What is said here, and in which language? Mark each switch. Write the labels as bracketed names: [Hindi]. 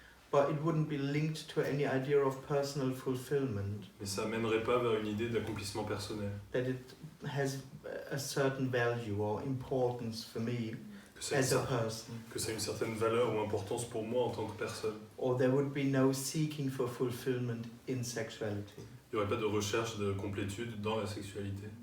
[English] but it wouldn't be linked to any idea of personal fulfillment, [French] mais ça mènerait pas vers une idée d'accomplissement personnel. [English] that it has a certain value or importance for me [French] Que ça, [English] as a person. [French] que ça a une certaine valeur ou importance pour moi en tant que personne. [English] Or there would be no seeking for fulfillment in sexuality. [French] Il n'y aurait pas de recherche de complétude dans la sexualité.